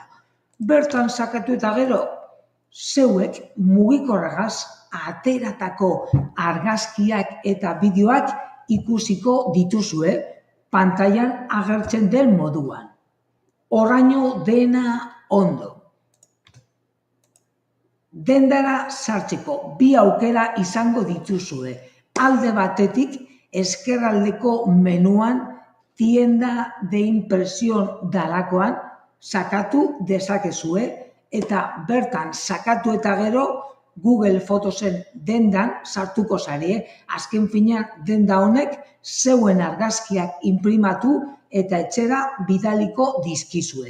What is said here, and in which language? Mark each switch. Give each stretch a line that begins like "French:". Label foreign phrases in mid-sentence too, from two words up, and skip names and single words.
Basque: Bertan sakatu eta gero, zeuek mugikorragaz ateratako argazkiak eta bideoak ikusiko dituzue pantailan agertzen den moduan. Horraino dena ondo. Dendara sartzeko 2 aukera izango dituzue. Alde batetik, ezkerraldeko menuan
Spanish: tienda de impresión
Basque: dalakoan sakatu dezakezue eta bertan sakatu eta gero Google Fotosen dendan sartuko zare. Azken finean denda honek zeuen argazkiak inprimatu eta etxera bidaliko dizkizue.